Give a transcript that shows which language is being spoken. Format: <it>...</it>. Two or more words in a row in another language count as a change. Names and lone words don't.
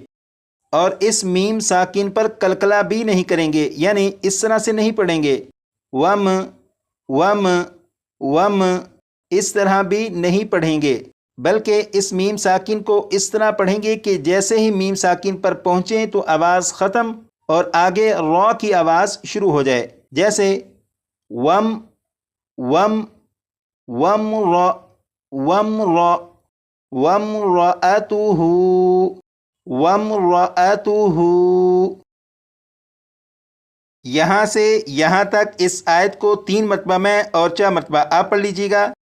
<ur>اور اس میم ساکن پر کلکلہ بھی نہیں کریں گے، یعنی اس طرح سے نہیں پڑھیں گے وم وم وم، اس طرح بھی نہیں پڑھیں گے، بلکہ اس میم ساکن کو اس طرح پڑھیں گے کہ جیسے ہی میم ساکن پر پہنچیں تو آواز ختم اور آگے را کی آواز شروع ہو جائے. جیسے وم وم وم را وم را وم رأتہ وم رأتہ. یہاں سے یہاں تک اس آیت کو 3 مرتبہ میں اور 4 مرتبہ آپ پڑھ لیجیے گا.</ur>